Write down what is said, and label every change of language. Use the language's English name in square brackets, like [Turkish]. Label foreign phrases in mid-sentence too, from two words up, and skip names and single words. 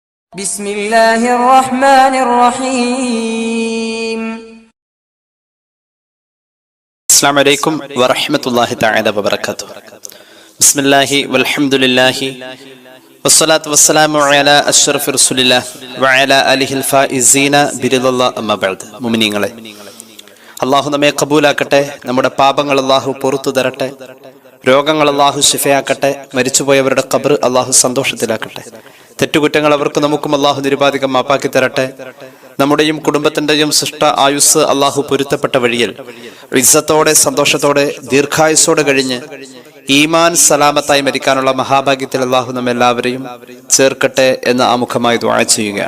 [Arabic] بسم الله الرحمن الرحيم. السلام عليكم ورحمة الله تعالى وبركاته. بسم الله والحمد لله والصلاة والسلام على أشرف رسول الله وعلى آله الفائزين برضا الله أما بعد. [Malayalam] മുഅ്മിനീങ്ങളെ, അല്ലാഹു നമ്മെ കബൂലാക്കട്ടെ. നമ്മുടെ പാപങ്ങൾ അല്ലാഹു പുറത്തു തരട്ടെ. രോഗങ്ങൾ അല്ലാഹു ശിഫയാക്കട്ടെ. മരിച്ചുപോയവരുടെ ഖബർ അല്ലാഹു സന്തോഷത്തിലാക്കട്ടെ. തെറ്റുകുറ്റങ്ങൾ അവർക്ക് നമുക്കും അല്ലാഹു നിരുപാധികം മാപ്പാക്കി തരട്ടെ. നമ്മുടെയും കുടുംബത്തിന്റെയും സൃഷ്ട ആയുസ് അല്ലാഹു പൊരുത്തപ്പെട്ട വഴിയിൽ ഇസ്സത്തോടെ സന്തോഷത്തോടെ ദീർഘായുസ്സോടെ കഴിഞ്ഞ് ഈമാൻ സലാമത്തായി മരിക്കാനുള്ള മഹാഭാഗ്യത്തിൽ അല്ലാഹു നമ്മെല്ലാവരെയും ചേർക്കട്ടെ എന്ന് ആമുഖമായി ദുആ ചെയ്യുകയാണ്.